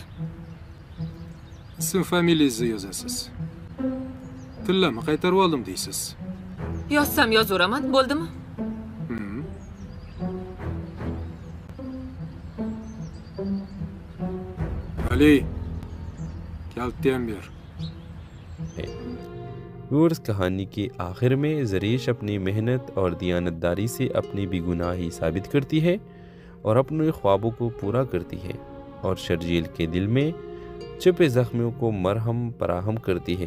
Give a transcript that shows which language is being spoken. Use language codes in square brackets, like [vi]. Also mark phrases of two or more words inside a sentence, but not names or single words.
[uz] Ism familiyangizni yozasiz. Tillamni qaytarib oldim deysiz. Yozsam yozaveraman, bo'ldimi? Ali, kaltni ham ber. [ur] ویورز، کہانی کے آخر میں زریش اپنی محنت اور دیانتداری سے اپنی بے گناہی ثابت کرتی ہے اور اپنے خوابوں کو پورا کرتی ہے اور شرجیل کے دل میں چھپے زخموں کو مرہم فراہم کرتی ہے.